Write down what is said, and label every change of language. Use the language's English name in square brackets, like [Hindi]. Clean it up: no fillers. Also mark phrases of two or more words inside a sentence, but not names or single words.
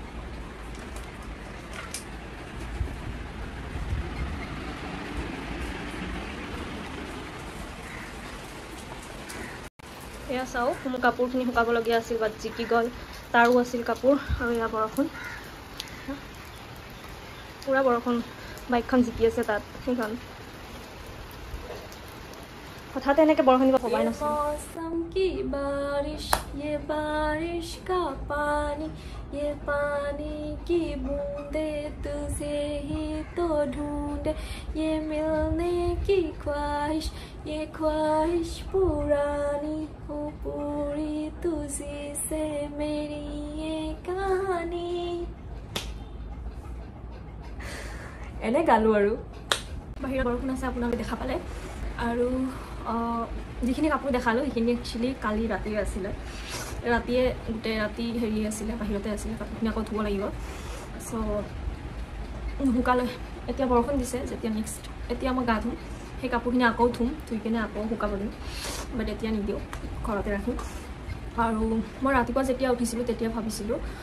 [Assamese] এয়া চাওক মোৰ কাপোৰখিনি শুকাবলগীয়া আছিল বাট জিকি গ'ল তাৰো আছিল কাপোৰ আৰু এয়া বৰষুণ পূৰা বৰষুণ বাইকখন জিকি আছে তাত সেইখন হঠাতে এনেকৈ বৰষুণ দিব ভবাই নাছিলোঁ [Hindi] मौसम की बारिश ये बारिश का पानी ये पानी की बूंदे तुझे ही तो ढूंढे ये मिलने की ख्वाहिश ये ख्वाहिश पुरानी हो पूरी तुझी से मेरी ये कहानी [Assamese] এনে গালো আৰু বাহিৰত বৰষুণ আছে আপোনালোকে দেখা পালে আৰু যিখিনি কাপোৰ দেখালোঁ সেইখিনি একচুৱেলি কালি ৰাতিয়ে আছিলে ৰাতিয়ে গোটেই ৰাতি হেৰি আছিলে বাহিৰতে আছিলে কাপোৰখিনি আকৌ ধুব লাগিব চ' শুকালে এতিয়া বৰষুণ দিছে যেতিয়া নেক্সট এতিয়া মই গা ধুম সেই কাপোৰখিনি আকৌ ধুম ধুই কিনে আকৌ শুকাব দিম বাট এতিয়া নিদিওঁ ঘৰতে ৰাখিম আৰু মই ৰাতিপুৱা যেতিয়া উঠিছিলোঁ তেতিয়া ভাবিছিলোঁ